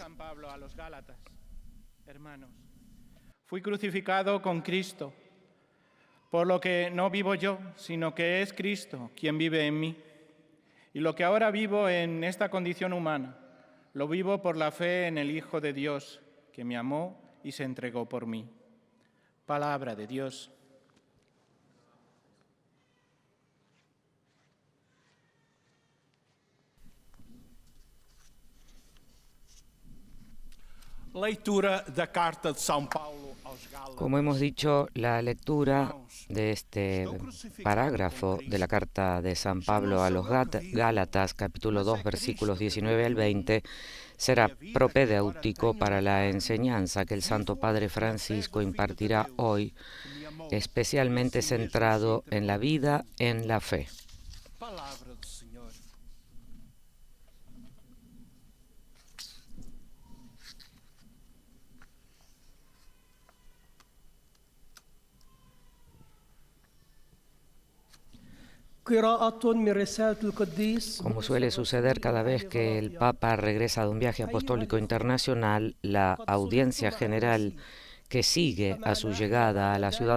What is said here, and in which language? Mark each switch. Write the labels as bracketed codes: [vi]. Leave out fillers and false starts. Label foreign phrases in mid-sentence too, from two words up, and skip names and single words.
[es] Hermanos, fui crucificado con Cristo, por lo que no vivo yo, sino que es Cristo quien vive en mí. Y lo que ahora vivo en esta condición humana, lo vivo por la fe en el Hijo de Dios, que me amó y se entregó por mí. Palabra de Dios. [pt] Leitura da Carta de São Paulo aos Gálatas. [es] Como hemos dicho, la lectura de este parágrafo de la carta de San Pablo a los Gálatas, capítulo 2, versículos 19 al 20, será propedéutico para la enseñanza que el Santo Padre Francisco impartirá hoy, especialmente centrado en la vida en la fe. [pt] Palavra do Senhor. [es] Como suele suceder cada vez que el Papa regresa de un viaje apostólico internacional, la audiencia general que sigue a su llegada a la Ciudad